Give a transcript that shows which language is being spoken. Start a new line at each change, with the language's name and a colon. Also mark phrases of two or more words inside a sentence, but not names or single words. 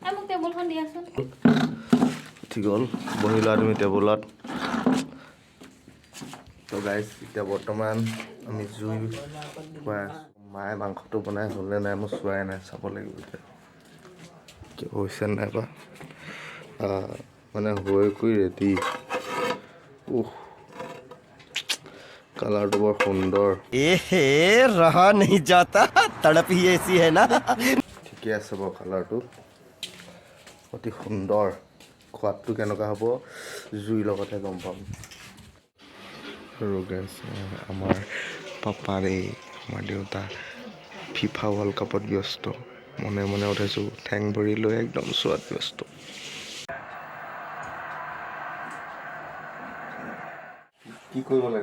Assamese: ঠিক হ'ল বহি লোৱা তুমি টেবুলত তো গাইজ এতিয়া বৰ্তমান আমি জুই খুৱাই মায়ে মাংসটো বনাই হ'লনে নাই মই চোৱাই নাই চাব লাগিব এতিয়া কি হৈছে নাই বা মানে হৈ কৰি ৰেডি কালাৰটো বৰ সুন্দৰ
Hindi: रहा नहीं जाता तड़प ही ऐसी है ना
Assamese: ঠিকে আছে বাৰু কালাৰটো অতি সুন্দৰ সোৱাদটো কেনেকুৱা হ'ব জুইৰ লগতহে গম পাম আৰু গেছ আমাৰ পাপাৰে আমাৰ দেউতা ফিফা ৱৰ্ল্ড কাপত ব্যস্ত মনে মনে উঠাইছোঁ ঠেং ভৰি লৈ একদম চোৱাত ব্যস্ত কি কৰিব লাগিব